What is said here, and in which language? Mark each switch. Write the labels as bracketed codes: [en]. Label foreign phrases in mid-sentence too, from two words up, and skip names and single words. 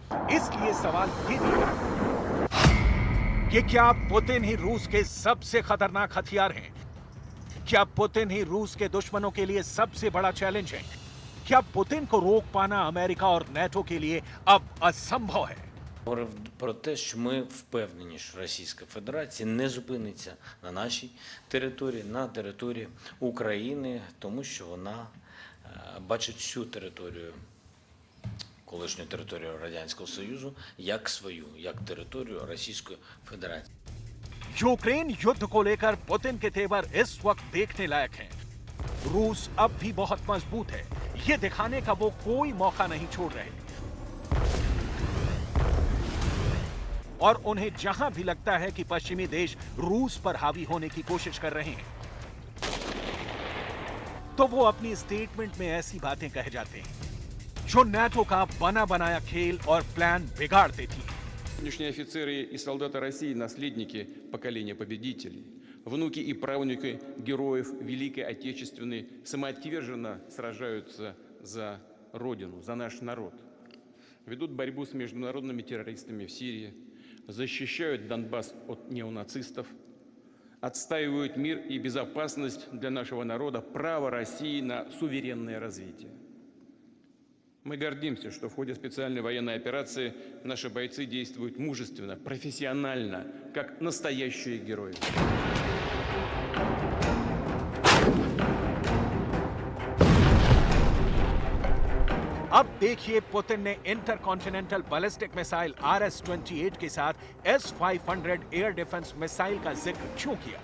[hi] इसलिए सवाल ये भी है कि क्या पुतिन ही रूस के सबसे खतरनाक हथियार हैं? क्या पुतिन ही रूस के दुश्मनों के लिए सबसे बड़ा चैलेंज है? क्या पुतिन को रोक पाना अमेरिका और नेटो के लिए अब असंभव है? [uk] Говорив про те, що ми впевнені, що Російська Федерація не зупиниться на нашій території, на території України, тому що вона бачить всю територію, колишню територію Радянського Союзу, як свою, як територію Російської Федерації. [hi] यूक्रेन युद्ध को लेकर पुतिन के तेवर इस वक्त देखने लायक हैं। रूस अब भी बहुत मजबूत है, ये दिखाने का वो कोई मौका नहीं छोड़ रहे। और उन्हें जहां भी लगता है कि पश्चिमी देश रूस पर हावी होने की कोशिश कर रहे हैं, तो वो अपनी स्टेटमेंट में ऐसी बातें कह जाते हैं जो नाटो का बना बनाया खेल और प्लान बिगाड़ देती है। [ru] Сегодняшние офицеры и солдаты России – наследники поколения победителей, внуки и правнуки героев Великой Отечественной самоотверженно сражаются за Родину, за наш народ, ведут борьбу с международными террористами в Сирии, защищают Донбасс от неонацистов, отстаивают мир и безопасность для нашего народа, право России на суверенное развитие. Мы гордимся, что в ходе специальной военной операции наши бойцы действуют мужественно, профессионально, как настоящие герои. [hi] अब देखिए पुतिन ने [en] intercontinental ballistic missile [hi] RS-28 के साथ S-500 [en] air defense missile [hi] का जिक्र क्यों किया?